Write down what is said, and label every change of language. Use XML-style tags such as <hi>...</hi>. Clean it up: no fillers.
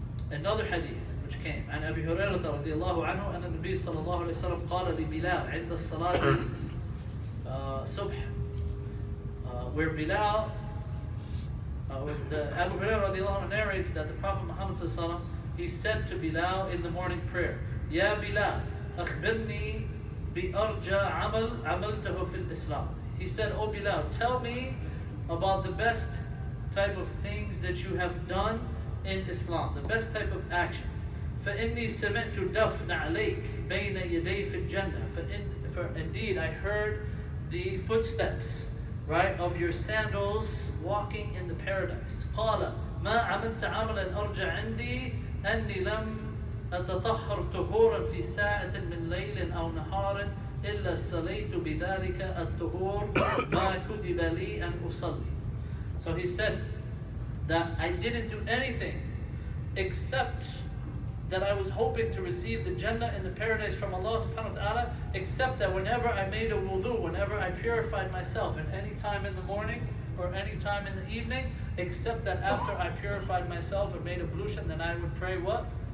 <en>Another hadith which came</en> <ar>عن أبي هريرة رضي الله عنه أن النبي صلى الله عليه وسلم قال لبلال عند الصلاة صبح</ar> <en>where Bilal Abu Hurairah</en> <ar>رضي الله عنه</ar> <en>narrates that the Prophet Muhammad</en> <ar>صلى الله عليه وسلم,</ar> <en>he said to Bilal in the morning prayer,</en> <ar>يا بلال أخبرني بأرجى عمل عملته في الإسلام.</ar> <en>He said, oh Bilal, tell me about the best type of things that you have done in Islam, the best type of actions.</en> <ar>فإني سمعت دفن عليك بين يدي في الجنة.</ar> <en>For indeed I heard the footsteps, right, of your sandals walking in the paradise.</en> <ar>قال ما عملت عملا أرجى عندي أني لم أتطهر طهورا في ساعة من ليل أو نهار إلا صليت بذلك الطهور ما كتب لي أن أصلي.</ar> <en>So he said that I didn't do anything except that I was hoping to receive the Jannah and the paradise from Allah subhanahu wa ta'ala, except that whenever I made a wudu, whenever I purified myself, in any time in the morning or any time in the evening, except that after I purified myself and made ablution, then I would pray what?</en>